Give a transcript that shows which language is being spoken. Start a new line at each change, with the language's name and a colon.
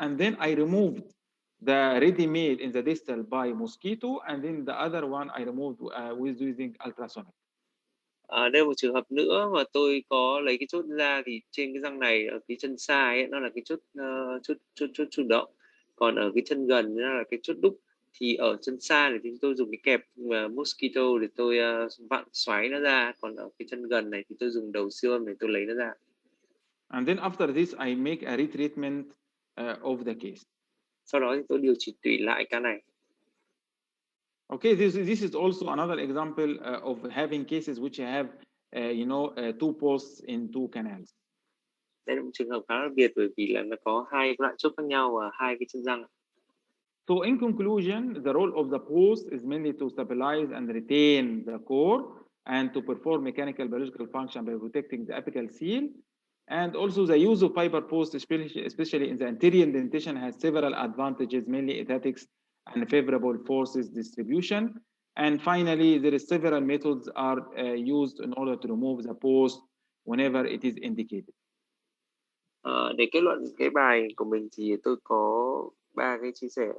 English: And then I removed the ready-made in the distal by mosquito, and then the other one I removed with using ultrasonic.
Vietnamese: Đây là một trường hợp nữa mà tôi có lấy cái chốt ra, thì trên cái răng này ở cái chân sai ấy, nó là cái chốt chủ động, còn ở cái chân gần nó là cái chốt đúc. Thì ở chân sai thì tôi dùng cái kẹp mosquito để tôi vặn xoáy nó ra, còn ở cái chân gần này thì tôi dùng đầu siêu âm để tôi lấy nó ra.
English: And then after this I make a retreatment of the case.
Vietnamese: Sau đó thì tôi điều trị tủy lại ca này.
English: Okay, this is also another example of having cases which have two posts in two canals.
Vietnamese: Đây là một trường hợp khá đặc biệt, bởi vì là nó có hai loại chốt khác nhau và hai cái chân răng.
English: So in conclusion, the role of the post is mainly to stabilize and retain the core and to perform mechanical biological function by protecting the apical seal. And also the use of fiber post, especially in the anterior indentation, has several advantages, mainly aesthetics and favorable forces distribution. And finally, there is several methods are used in order to remove the post whenever it is indicated.
Vietnamese: Để kết luận cái bài của mình thì tôi có 3 cái chia sẻ.